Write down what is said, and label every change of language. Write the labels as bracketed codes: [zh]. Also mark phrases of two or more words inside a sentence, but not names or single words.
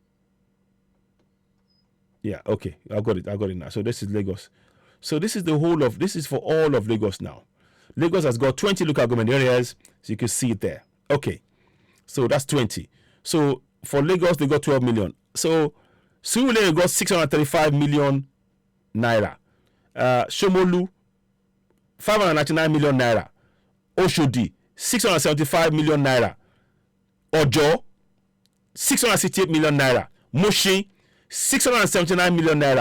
[en] Yeah, okay. I got it now. So this is Lagos. So this is this is for all of Lagos now. Lagos has got 20 local government areas, so you can see it there. Okay. So that's 20. So for Lagos, they got 12 million. So Surulere got 635 million naira. Shomolu 599 million naira. Oshodi 675 million naira. Ojo 668 million naira. Mushin 679 million naira.